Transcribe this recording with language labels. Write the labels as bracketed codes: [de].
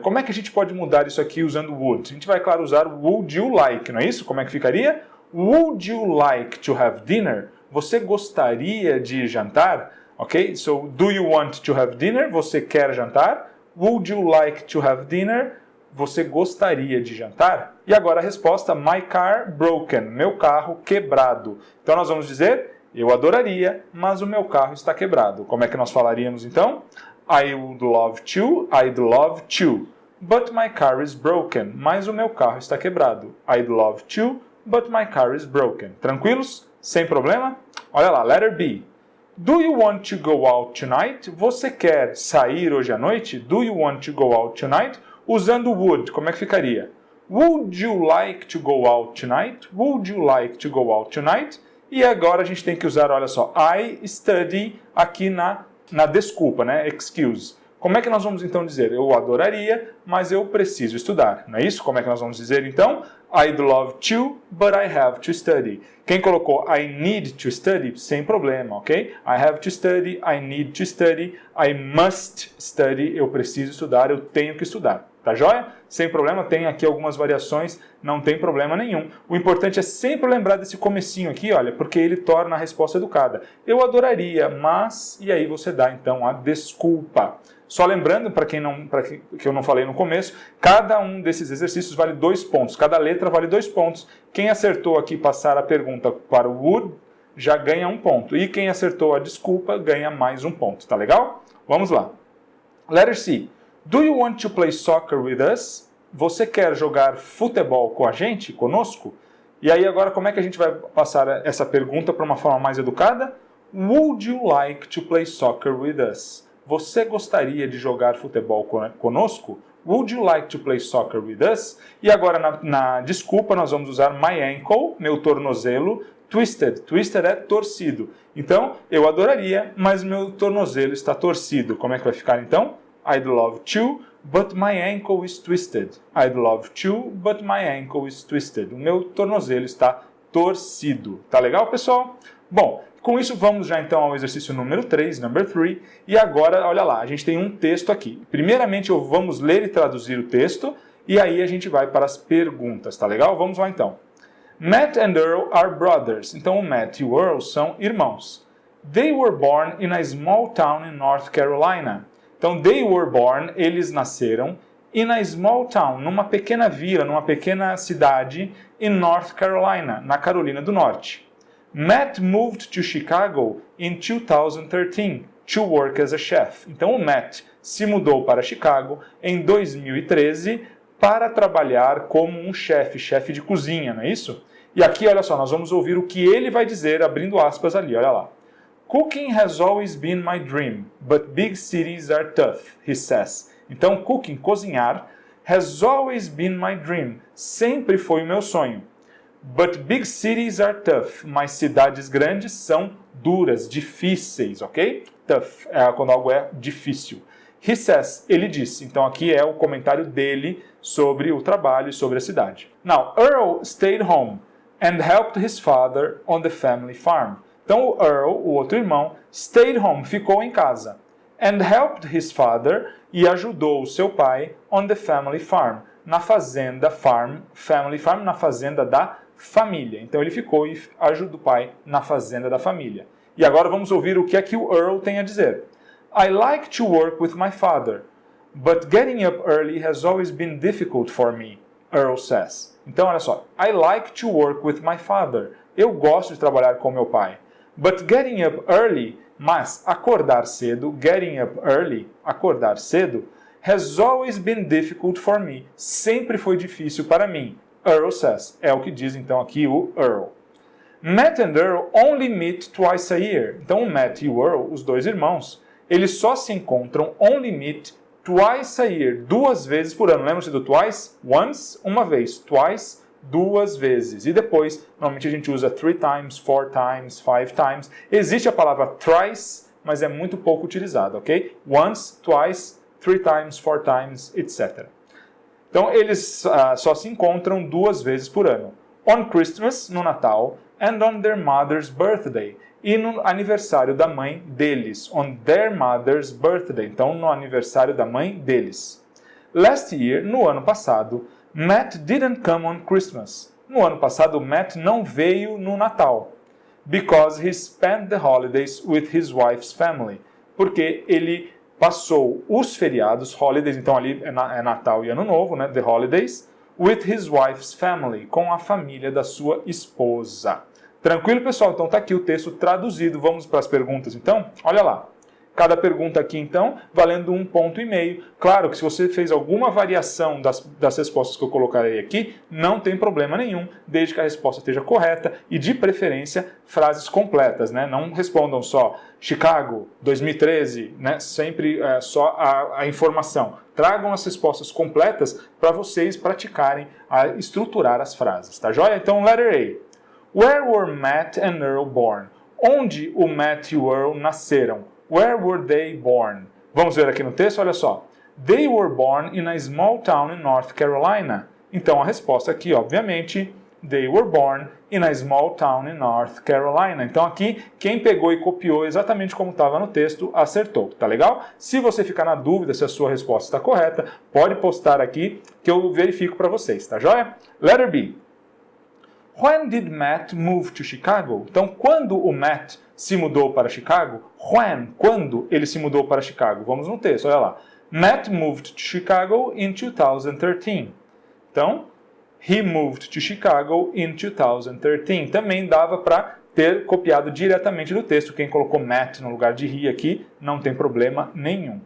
[pt] Como é que a gente pode mudar isso aqui usando would? A gente vai, claro, usar [en] would you like, [pt] não é isso? Como é que ficaria? [en] Would you like to have dinner? [pt] Você gostaria de jantar? Ok? [en] So, do you want to have dinner? [pt] Você quer jantar? [en] Would you like to have dinner? [pt] Você gostaria de jantar? E agora a resposta, [en] my car broken. [pt] Meu carro quebrado. Então nós vamos dizer, eu adoraria, mas o meu carro está quebrado. Como é que nós falaríamos então? [en] I would love to, I'd love to. But my car is broken. [pt] Mas o meu carro está quebrado. [en] I'd love to, but my car is broken. [pt] Tranquilos? Sem problema? Olha lá, [en] letter B. Do you want to go out tonight? [pt] Você quer sair hoje à noite? [en] Do you want to go out tonight? [pt] Usando would, como é que ficaria? [en] Would you like to go out tonight? Would you like to go out tonight? [pt] E agora a gente tem que usar, olha só, [en] I study [pt] aqui na desculpa, né? Excuse. Como é que nós vamos então dizer? Eu adoraria, mas eu preciso estudar. Não é isso? Como é que nós vamos dizer então? [en] I'd love to, but I have to study. [pt] Quem colocou [en] I need to study, [pt] sem problema, ok? [en] I have to study, I need to study, I must study, [pt] eu preciso estudar, eu tenho que estudar. Tá joia? Sem problema, tem aqui algumas variações, não tem problema nenhum. O importante é sempre lembrar desse comecinho aqui, olha, porque ele torna a resposta educada. Eu adoraria, mas... E aí você dá então a desculpa. Só lembrando, para que eu não falei no começo, cada um desses exercícios vale 2 pontos. Cada letra vale 2 pontos. Quem acertou aqui passar a pergunta para o would, já ganha 1 ponto. E quem acertou a desculpa, ganha mais 1 ponto. Tá legal? Vamos lá. Letter C. [en] Do you want to play soccer with us? [pt] Você quer jogar futebol com a gente, conosco? E aí agora como é que a gente vai passar essa pergunta para uma forma mais educada? [en] Would you like to play soccer with us? [pt] Você gostaria de jogar futebol conosco? [en] Would you like to play soccer with us? [pt] E agora na desculpa nós vamos usar [en] my ankle, [pt] meu tornozelo, twisted. Twisted é torcido. Então, eu adoraria, mas meu tornozelo está torcido. Como é que vai ficar então? [en] I'd love to, but my ankle is twisted. I'd love to, but my ankle is twisted. [pt] O meu tornozelo está torcido. Tá legal, pessoal? Bom, com isso vamos já então ao exercício número 3, number 3. E agora, olha lá, a gente tem um texto aqui. Primeiramente, vamos ler e traduzir o texto, e aí a gente vai para as perguntas, tá legal? Vamos lá então. [en] Matt and Earl are brothers. [pt] Então, o Matt e o Earl são irmãos. [en] They were born in a small town in North Carolina. [pt] Então, [en] they were born, [pt] eles nasceram, [en] in a small town, [pt] numa pequena vila, numa pequena cidade, [en] in North Carolina, [pt] na Carolina do Norte. [en] Matt moved to Chicago in 2013 to work as a chef. [pt] Então, o Matt se mudou para Chicago em 2013 para trabalhar como um chefe de cozinha, não é isso? E aqui, olha só, nós vamos ouvir o que ele vai dizer, abrindo aspas ali, olha lá. [en] Cooking has always been my dream, but big cities are tough, he says. [pt] Então, cooking, cozinhar, [en] has always been my dream, [pt] sempre foi o meu sonho. [en] But big cities are tough, [pt] mas cidades grandes são duras, difíceis, ok? Tough é quando algo é difícil. [en] He says, [pt] ele disse. Então aqui é o comentário dele sobre o trabalho e sobre a cidade. [en] Now, Earl stayed home and helped his father on the family farm. [pt] Então o Earl, o outro irmão, [en] stayed home, [pt] ficou em casa. [en] And helped his father, [pt] e ajudou o seu pai [en] on the family farm, [pt] na fazenda farm, family farm, na fazenda da família. Então ele ficou e ajuda o pai na fazenda da família. E agora vamos ouvir o que é que o Earl tem a dizer. [en] I like to work with my father, but getting up early has always been difficult for me, Earl says. [pt] Então olha só, [en] I like to work with my father. [pt] Eu gosto de trabalhar com meu pai. [en] But getting up early, [pt] mas acordar cedo, [en] getting up early, [pt] acordar cedo, [en] has always been difficult for me. [pt] Sempre foi difícil para mim. [en] Earl says. [pt] É o que diz então aqui o Earl. [en] Matt and Earl only meet twice a year. [pt] Então o Matt e o Earl, os dois irmãos, eles só se encontram [en] only meet twice a year, [pt] 2 vezes por ano. Lembra-se do twice? Once, uma vez. Twice, 2 vezes. E depois, normalmente a gente usa 3 times, 4 times, 5 times. Existe a palavra thrice, mas é muito pouco utilizada, ok? [en] Once, twice, 3 times, 4 times, etc. [pt] Então, eles só se encontram 2 vezes por ano. [en] On Christmas, [pt] no Natal, [en] and on their mother's birthday. [pt] E no aniversário da mãe deles. [en] On their mother's birthday. [pt] Então, no aniversário da mãe deles. [en] Last year, [pt] no ano passado, [en] Matt didn't come on Christmas. [pt] No ano passado, Matt não veio no Natal. [en] Because he spent the holidays with his wife's family. [pt] Porque ele passou os feriados, holidays, então ali é Natal e Ano Novo, né? [en] The holidays, with his wife's family, [pt] com a família da sua esposa. Tranquilo, pessoal? Então tá aqui o texto traduzido. Vamos para as perguntas, então? Olha lá. Cada pergunta aqui, então, valendo 1,5 ponto. Claro que se você fez alguma variação das respostas que eu colocarei aqui, não tem problema nenhum, desde que a resposta esteja correta e, de preferência, frases completas, né? Não respondam só Chicago, 2013, né? Sempre só a informação. Tragam as respostas completas para vocês praticarem a estruturar as frases, tá joia? Então, letter A. [en] Where were Matt and Earl born? [pt] Onde o Matt e o Earl nasceram? [en] Where were they born? [pt] Vamos ver aqui no texto, olha só. [en] They were born in a small town in North Carolina. [pt] Então a resposta aqui, obviamente, [en] they were born in a small town in North Carolina. [pt] Então aqui, quem pegou e copiou exatamente como estava no texto, acertou. Tá legal? Se você ficar na dúvida se a sua resposta está correta, pode postar aqui que eu verifico para vocês, tá joia? [en] Letter B. When did Matt move to Chicago? [pt] Então, quando o Matt se mudou para Chicago? When? Quando ele se mudou para Chicago? Vamos no texto, olha lá. [en] Matt moved to Chicago in 2013. [pt] Então, [en] he moved to Chicago in 2013. [pt] Também dava para ter copiado diretamente do texto. Quem colocou Matt no lugar de he aqui, não tem problema nenhum.